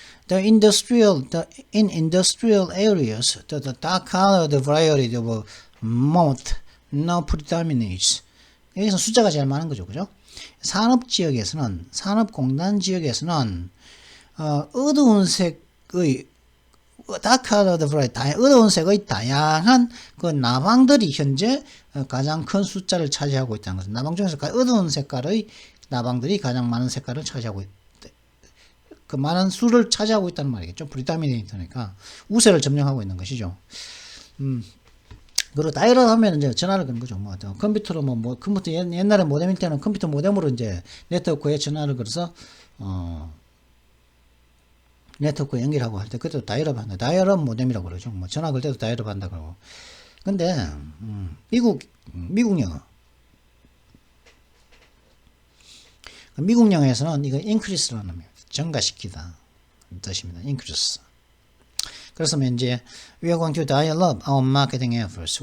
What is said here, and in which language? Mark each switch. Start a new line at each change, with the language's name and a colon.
English: In industrial areas, the dark-colored variety of moth now predominates.
Korean: 여기서 숫자가 제일 많은 거죠, 그죠? 산업공단 지역에서는 어두운 색의
English: dark-colored variety,
Korean: 어두운 색의 다양한 그 나방들이 현재 가장 큰 숫자를 차지하고 있다는 것은 나방 중에서 어두운 색깔의 나방들이 가장 많은 색깔을 차지하고 있다. 그 많은 수를 차지하고 있다는 말이겠죠. predominate니까 우세를 점령하고 있는 것이죠. 그리고 다이얼 하면 이제 전화를 거는 거죠. 뭐 컴퓨터로 컴퓨터 옛날에 모뎀일 때는 컴퓨터 모뎀으로 이제 네트워크에 전화를 걸어서 네트워크 연결하고 할 때 그때도 다이얼업 한다. 다이얼업 모뎀이라고 그러죠. 뭐 전화 걸 때도 다이얼업 한다 그러고. 근데 미국 영어. 미국 영어에서는 이거 increase라는 겁니다. 증가시키다 뜻입니다. increase. 그래서 이제
English: we are going to dial up our marketing efforts.